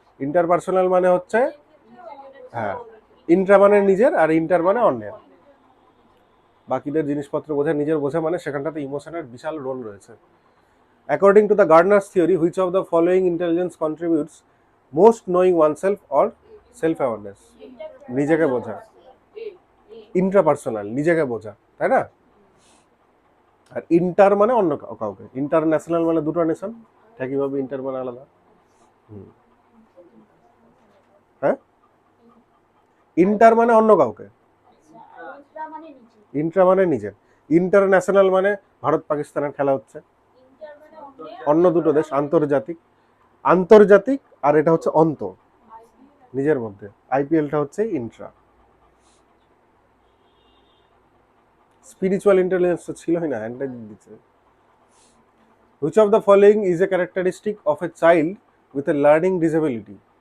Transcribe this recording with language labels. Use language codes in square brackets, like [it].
[bn] Interpersonal মানে হচ্ছে, হ্যাঁ, ইন্ট্রা মানে নিজের আর ইন্টার মানে অন্যের, বাকিদের জিনিসপত্র বোঝা, নিজের বোঝা, মানে সেখানটাতে ইমোশনের বিশাল রোল রয়েছে। [en] According to the Gardner's theory, which of the following intelligence contributes most knowing oneself or self-awareness? [bn] নিজেকে বোঝা, ইন্ট্রাপার্সোনাল, নিজেকে বোঝা, তাই না? আর ইন্টার মানে অন্য কাউকে, ইন্টারন্যাশনাল মানে দুটো নেশন, একইভাবে ইন্টার মানে আলাদা। হ্যাঁ, ইন্টার মানে অন্য কাউকে, ইন্ট্রা মানে নিজের, ইন্টারন্যাশনাল মানে ভারত পাকিস্তানের খেলা হচ্ছে, অন্য দুটো দেশ, আন্তর্জাতিক, আন্তর্জাতিক, আর এটা হচ্ছে অন্ত, নিজের মধ্যে। আইপিএলটা হচ্ছে ইন্ট্রা। স্পিরিচুয়াল ইন্টেলিজেন্স তো ছিলই না, হ্যান্ডটা দিচ্ছে। [en] Which of the following is a characteristic of a child with a learning disability?